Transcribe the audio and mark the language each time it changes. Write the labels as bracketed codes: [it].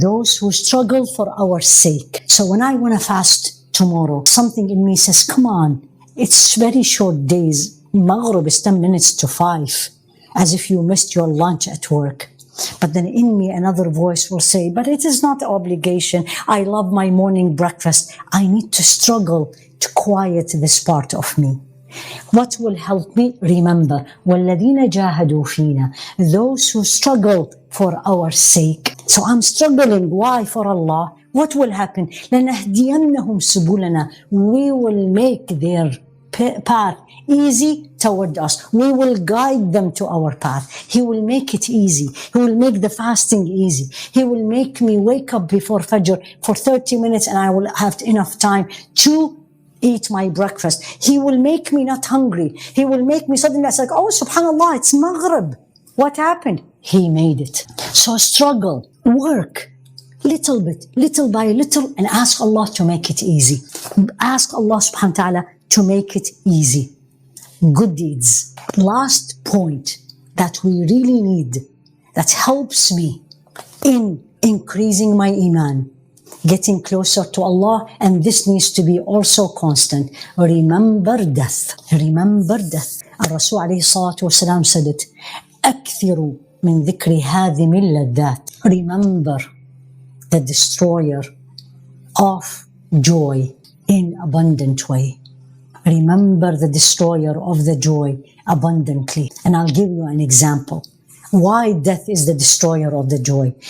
[en] Those who struggle for our sake. So when I want to fast tomorrow, something in me says, come on, it's very short days. Maghrib is 10 minutes to 5, as if you missed your lunch at work. But then in me, another voice will say, but it is not obligation. I love my morning breakfast. I need to struggle to quiet this part of me. What will help me? Remember, [ar] وَالَّذِينَ جَاهَدُوا فِينَا. [en] Those who struggle for our sake. So I'm struggling. Why? For Allah. What will happen? [ar] لَنَهْدِيَنَّهُمْ سُبُلَنَا. [en] We will make their path easy toward us. We will guide them to our path. He will make it easy. He will make the fasting easy. He will make me wake up before Fajr for 30 minutes and I will have enough time to eat my breakfast. He will make me not hungry. He will make me something that's like, oh, subhanallah, it's Maghrib. What happened? He made it. So struggle, work, little bit, little by little, and ask Allah to make it easy. Ask Allah subhanahu wa ta'ala to make it easy. Good deeds. Last point that we really need, that helps me in increasing my iman, getting closer to Allah, and this needs to be also constant. Remember death. Remember death. Al-Rasul alayhi salatu wasalam said it. [ar] أكثروا من ذكر هذه اللذات. [en] Remember the destroyer of joy in abundant way. Remember the destroyer of the joy abundantly. And I'll give you an example. Why death is the destroyer of the joy.